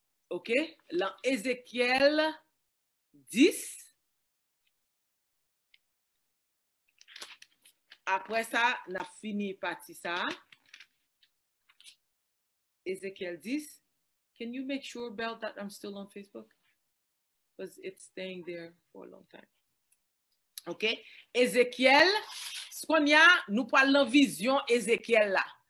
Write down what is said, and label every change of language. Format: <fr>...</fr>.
<fr>OK? Dans Ézéchiel 10. Après ça, on a fini partie ça. Ézéchiel 10.</fr> <en>Can you make sure, Belle, that I'm still on Facebook? Because it's staying there for a long time. OK?</en> <fr>Ézéchiel, ce qu'on y a, nous parlons de vision Ézéchiel là.</fr>